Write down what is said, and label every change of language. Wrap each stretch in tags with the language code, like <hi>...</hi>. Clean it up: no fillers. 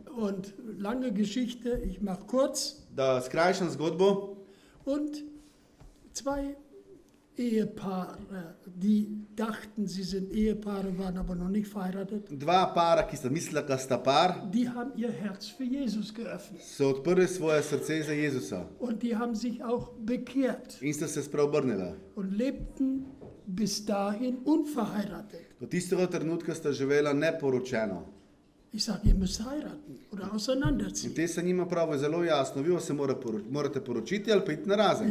<de>Und lange Geschichte, ich mache kurz.</de> <sl>Da skrajšam zgodbo.</sl> <de>Und 2 Ehepaare, die dachten, sie sind Ehepaare, waren aber noch nicht verheiratet,</de> <sl>Dva para, ki sta mislila, da sta par,</sl> <de>die haben ihr Herz für Jesus geöffnet.</de> <sl>so odprli svoje srce za Jezusa</sl> <de>Und die haben sich auch bekehrt</de> <sl>in sta se spreobrnila.</sl> <de>und lebten bis dahin unverheiratet.</de> <sl>Do tistega trenutka sta živela neporočeno.</sl> <de>Ich sage, ihr müsst heiraten oder</de> <sl>In</sl> <de>auseinanderziehen.</de> <sl>te sa njima pravijo zelo jasno, vi se morate poročiti ali pa iti na razen.</sl>